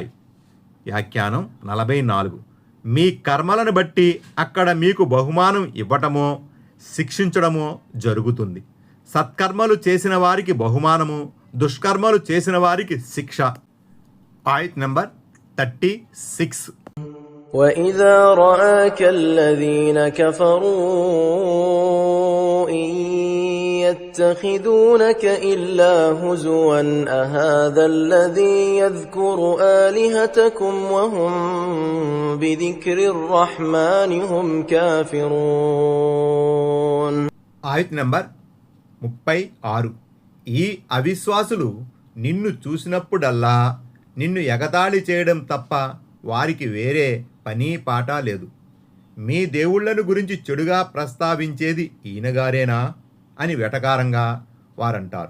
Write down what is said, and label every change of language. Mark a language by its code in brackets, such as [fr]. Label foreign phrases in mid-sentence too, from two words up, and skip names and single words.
[te] వ్యాఖ్యానం 44. మీ కర్మలను బట్టి అక్కడ మీకు బహుమానం ఇవ్వటమో, శిక్షించడమో జరుగుతుంది. సత్కర్మలు చేసిన వారికి బహుమానము, దుష్కర్మలు చేసిన వారికి శిక్ష. ఆయత్ నెంబర్ 36. [ar] وإذا رآك الذين كفروا إن يتخذونك إلا هزوا أهذا الذي يذكر آلهتكم وهم بذكر الرحمن هم كافرون. [te] ఆయత్ నంబర్ 36. ఈ అవిశ్వాసులు నిన్ను చూసినప్పుడల్లా నిన్ను ఎగతాళి చేయడం తప్ప వారికి వేరే పని పాట లేదు. మీ దేవుళ్లను గురించి చెడుగా ప్రస్తావించేది ఈయనగారేనా అని వెటకారంగా వారంటారు.